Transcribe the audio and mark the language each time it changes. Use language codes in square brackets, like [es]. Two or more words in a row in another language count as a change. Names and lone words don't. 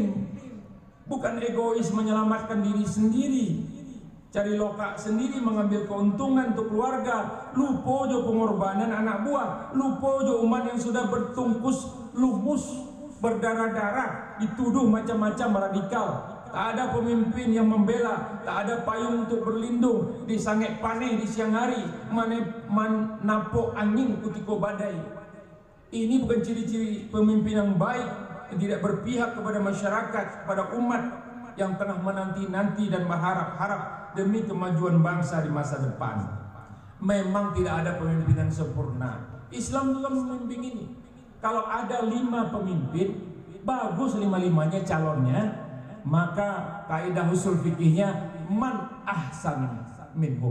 [id] Bukan egois menyelamatkan diri sendiri, cari lokak sendiri, mengambil keuntungan untuk keluarga, lupa jo pengorbanan anak buah, lupa jo umat yang sudah bertungkus lumus, berdarah-darah, dituduh macam-macam radikal. Tak ada pemimpin yang membela, tak ada payung untuk berlindung, [min] disangek paneh di siang hari, napok angin kutiko badai. [id] Ini bukan ciri-ciri pemimpin yang baik, yang tidak berpihak kepada masyarakat, kepada umat yang tengah menanti-nanti dan berharap-harap demi kemajuan bangsa di masa depan. Memang tidak ada pemimpin yang sempurna. Islam juga membimbing ini. Kalau ada 5 pemimpin, bagus 5-5-nya calonnya, maka kaidah usul fikihnya [ar] من أحسن منهم.